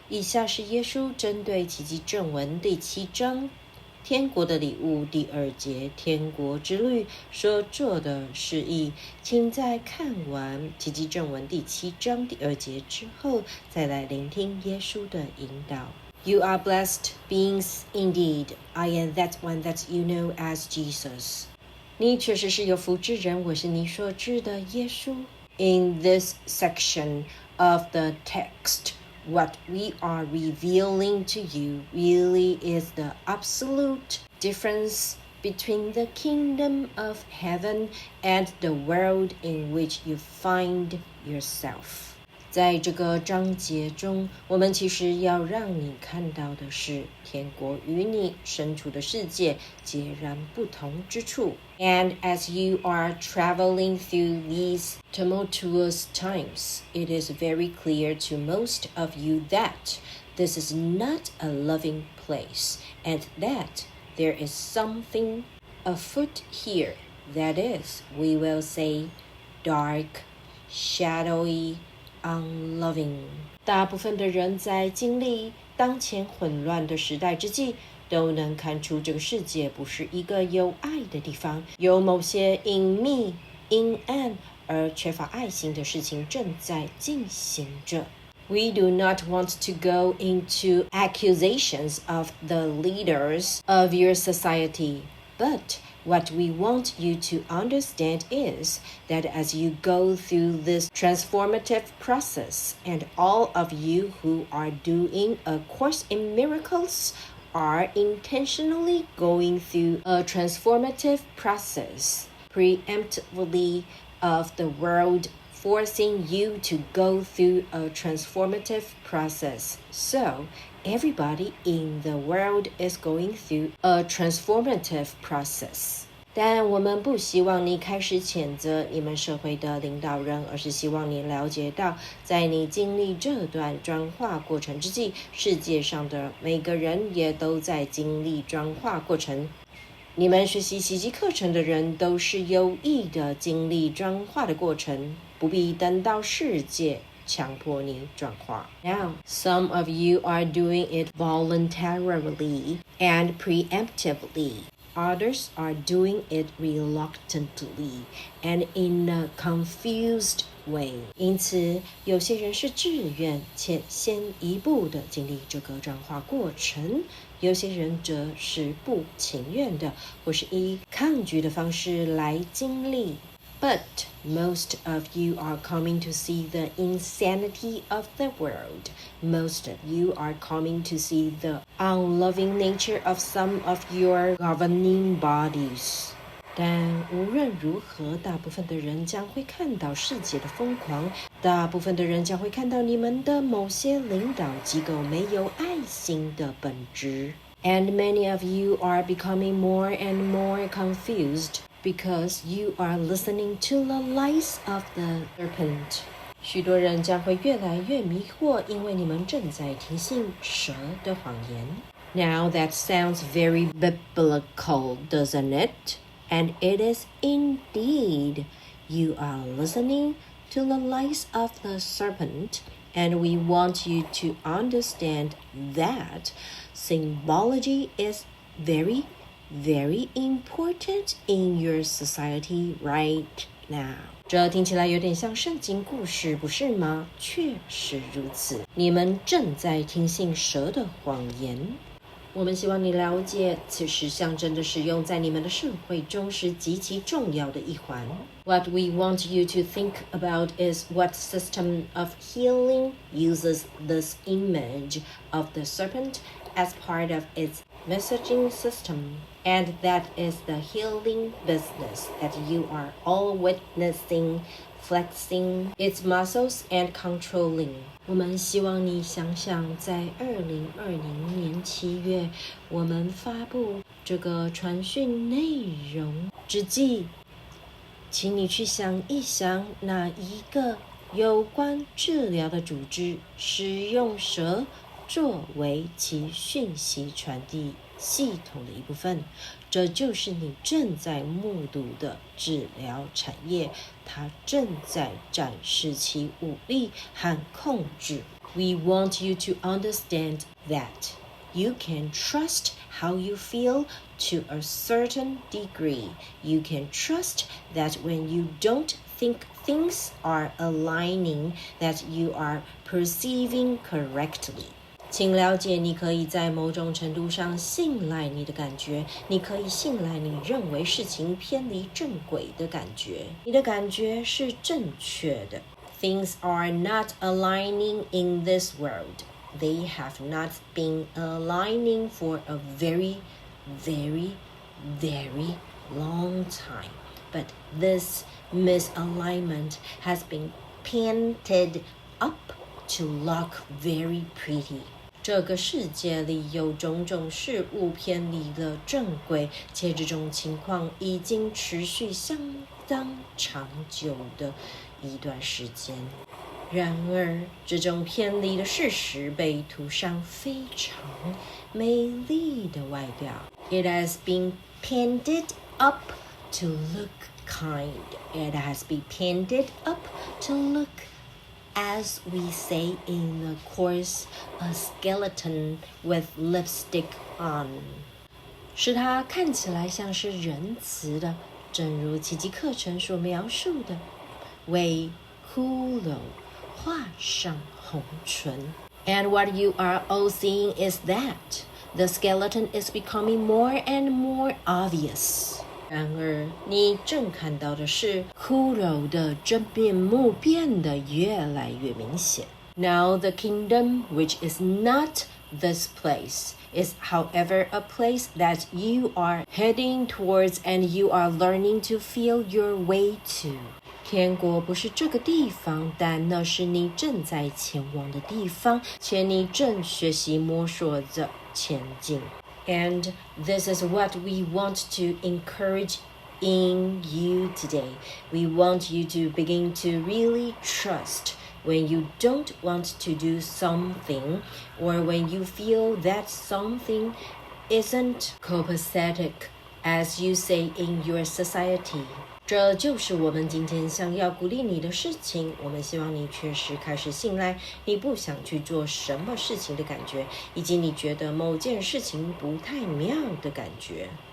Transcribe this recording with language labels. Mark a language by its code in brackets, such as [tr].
[zh] 以下是耶稣针对奇迹正文第7章天国的礼物第2节天国之律所做的示意，请在看完奇迹正文第7章第2节之后，再来聆听耶稣的引导。 [en] You are blessed beings indeed. I am that one that you know as Jesus. [zh] 你确实是有福之人，我是你所知的耶稣。 [en] In this section of the text, what we are revealing to you really is the absolute difference between the kingdom of heaven and the world in which you find yourself. [zh] 在这个章节中，我们其实要让你看到的是天国与你身处的世界截然不同之处。 [en] And as you are traveling through these tumultuous times, it is very clear to most of you that this is not a loving place, and that there is something afoot here that is, we will say, dark, shadowy,unloving. [zh] 大部分的人在经历当前混乱的时代之际，都能看出这个世界不是一个有爱的地方，有某些隐秘、阴暗而缺乏爱心的事情正在进行着。 [en] We do not want to go into accusations of the leaders of your society, but what we want you to understand is that as you go through this transformative process, and all of you who are doing a course in miracles are intentionally going through a transformative process, preemptively of the world forcing you to go through a transformative process. So, everybody in the world is going through a transformative process. [zh] 但我们不希望你开始谴责你们社会的领导人，而是希望你了解到，在你经历这段转化过程之际，世界上的每个人也都在经历转化过程。你们学习奇迹课程的人都是有意的经历转化的过程，不必等到世界强迫你转化。 [en] Now, some of you are doing it voluntarily and preemptively.Others are doing it reluctantly and in a confused way. [zh] 因此，有些人是自愿且先一步的经历这个转化过程，有些人则是不情愿的，或是以抗拒的方式来经历。 [en] But most of you are coming to see the insanity of the world. Most of you are coming to see the unloving nature of some of your governing bodies. [zh] 但无论如何，大部分的人将会看到世界的疯狂，大部分的人将会看到你们的某些领导机构没有爱心的本质。 [en] And many of you are becoming more and more confused.Because you are listening to the lies of the serpent. [zh] 许多人将会越来越迷惑，因为你们正在听信蛇的谎言。 [en] Now that sounds very biblical, doesn't it? And it is indeed. You are listening to the lies of the serpent, and we want you to understand that symbology is very important in your society right now. [zh] 这听起来有点像圣经故事，不是吗？确实如此。你们正在听信蛇的谎言。我们希望你了解，此时象征的使用在你们的社会中是极其重要的一环。 [en] What we want you to think about is what system of healing uses this image of the serpent as part of its messaging system, and that is the healing business that you are all witnessing, flexing its muscles and controlling. [zh] 我们希望你想想，在2020年7月，我们发布这个传讯内容之际，请你去想一想，哪一个有关治疗的组织使用蛇作为其讯息传递系统的一部分，这就是你正在目睹的治疗产业，它正在展示其武力和控制。 [en] We want you to understand that you can trust how you feel to a certain degree. You can trust that when you don't think things are aligning, that you are perceiving correctly. [zh] 请了解，你可以在某种程度上信赖你的感觉，你可以信赖你认为事情偏离正轨的感觉，你的感觉是正确的。 [en] Things are not aligning in this world. They have not been aligning for a very, very, very long time. But this misalignment has been painted up to look very pretty. [zh] 这个世界里有种种事物偏离了正轨，且这种情况已经持续相当长久的一段时间。然而，这种偏离的事实被涂上非常美丽的外表。 [en] It has been painted up to look kind. It has been painted up to look, as we say in the chorus, a skeleton with lipstick on. [zh] 使它看起来像是仁慈的，正如奇迹课程所描述的，为骷髅画上红唇。 [en] And what you are all seeing is that the skeleton is becoming more and more obvious. [zh] 然而，你正看到的是骷髅的真面目变得越来越明显。 [en] Now the kingdom, which is not this place, is however a place that you are heading towards and you are learning to feel your way to. [zh] 天国不是这个地方，但那是你正在前往的地方，且你正学习摸索着前进。 [en] And this is what we want to encourage in you today. We want you to begin to really trust when you don't want to do something, or when you feel that something isn't copacetic, as you say in your society. [zh] 这就是我们今天想要鼓励你的事情。我们希望你确实开始信赖你不想去做什么事情的感觉，以及你觉得某件事情不太妙的感觉。